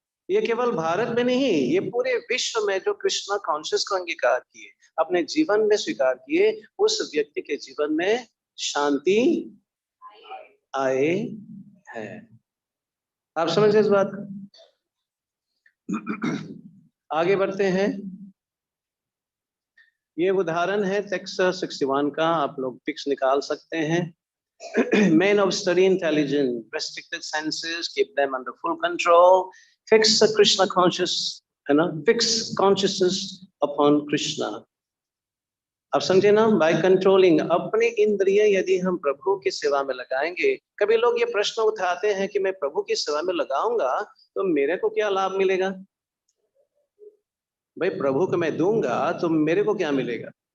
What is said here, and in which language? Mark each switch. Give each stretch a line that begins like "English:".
Hindi: ये केवल भारत में नहीं, ये पूरे विश्व में जो कृष्णा कॉन्शियस को अंगीकार किए, अपने जीवन में स्वीकार किए, उस व्यक्ति के जीवन में शांति आए है। आप समझ इस बात को? आगे बढ़ते हैं। ये उदाहरण है टेक्स्ट 61 का, आप लोग पिक्स निकाल सकते हैं।
English: Men of study intelligence, restricted senses, keep them under full control, fix the Krishna conscious, fix consciousness upon Krishna.
Hindi: अब समझे ना? बाय कंट्रोलिंग अपने इंद्रिय यदि हम प्रभु की सेवा में लगाएंगे। कभी लोग ये प्रश्न उठाते हैं कि मैं प्रभु की सेवा में लगाऊंगा तो मेरे को क्या लाभ मिलेगा? भाई प्रभु को मैं दूंगा तो मेरे को क्या मिलेगा?